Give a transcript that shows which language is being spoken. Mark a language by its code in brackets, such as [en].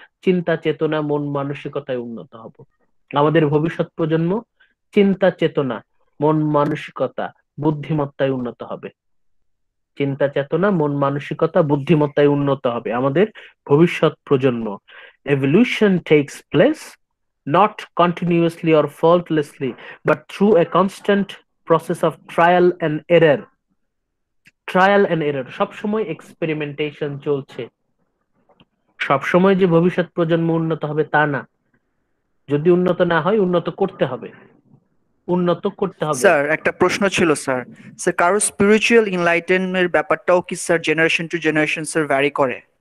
[bn] চিন্তা চেতনা মন মানসিকতায় উন্নত হব। আমাদের ভবিষ্যৎ প্রজন্ম চিন্তা চেতনা মন মানসিকতা বুদ্ধিমত্তায় উন্নত হবে। চিন্তা চেতনা মন মানসিকতা বুদ্ধিমত্তায় উন্নত হবে আমাদের ভবিষ্যৎ প্রজন্ম। [en] Evolution takes place not continuously or faultlessly, but through a constant process of trial and error. [bn] Trial and error, সবসময় এক্সপেরিমেন্টেশন চলছে। সবসময় যে ভবিষ্যৎ প্রজন্ম উন্নত হবে তা না, যদি উন্নত না হয় উন্নত করতে হবে, উন্নত করতে হবে। স্যার একটা প্রশ্ন ছিল স্যার, স্যার কারো স্পিরিচুয়াল এনলাইটেনমেন্টের ব্যাপারটাও কি sir generation to generation sir vary করে?